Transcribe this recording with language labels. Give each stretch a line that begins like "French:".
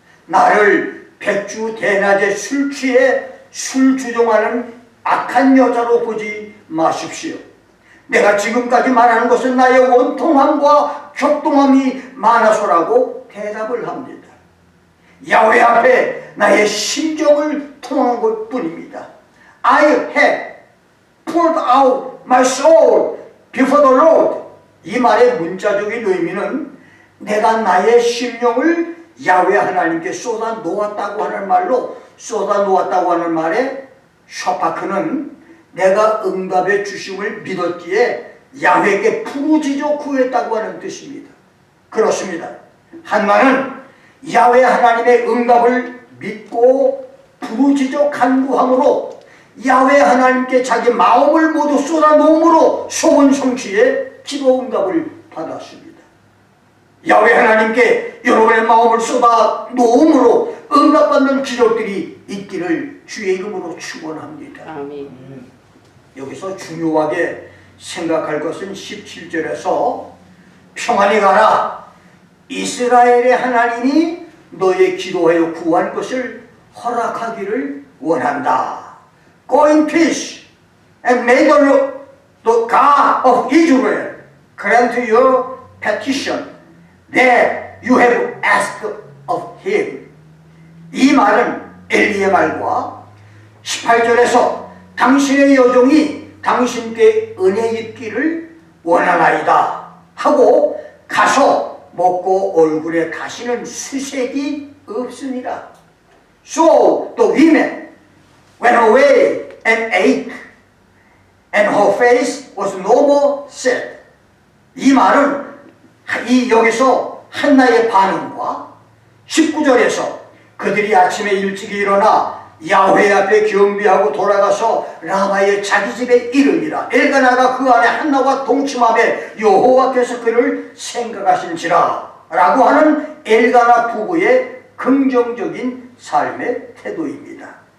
Korean: 나를 백주 대낮에 술 취해 술 주종하는 악한 여자로 보지 마십시오. 내가 지금까지 말하는 것은 나의 원통함과 격동함이 많아서라고 대답을 합니다. 야훼 앞에 나의 심정을 통한 것뿐입니다.
English: I have poured out my soul before the Lord.
Korean: 이 말의 문자적인 의미는 내가 나의 심령을 야훼 하나님께 쏟아 놓았다고 하는 말로, 쏟아 놓았다고 하는 말에 샤파크는 내가 응답의 주심을 믿었기에 야훼께 부르짖어 구했다고 하는 뜻입니다. 그렇습니다. 한나는 야훼 하나님의 응답을 믿고 부르짖어 간구함으로 야훼 하나님께 자기 마음을 모두 쏟아놓음으로 소원 성취에 기도 응답을 받았습니다. 야훼 하나님께 여러분의 마음을 쏟아놓음으로 응답받는 기적들이 있기를 주의 이름으로 축원합니다. 아멘. 여기서 중요하게 생각할 것은 17절에서 평안히 가라, 이스라엘의 하나님이 너의 기도하여 구한 것을 허락하기를 원한다.
English: Go in peace and may the God of Israel grant your petition that you have asked of him.
Korean: 이 말은 엘리의 말과 18절에서 당신의 여종이 당신께 은혜 입기를 원하나이다 하고 가서 먹고 얼굴에 다시는 수색이 없으니라.
English: So the women went away and ate, and her face was no more sad.
Korean: 이 말은 여기서 한나의 반응과 19절에서 그들이 아침에 일찍 일어나 야훼 앞에 경배하고 돌아가서 라마의 자기 집에 이르니라. 엘가나가 그 안에 한나와 동침함에 여호와께서 그를 생각하신지라 라고 하는 엘가나 부부의 긍정적인 삶의 태도입니다.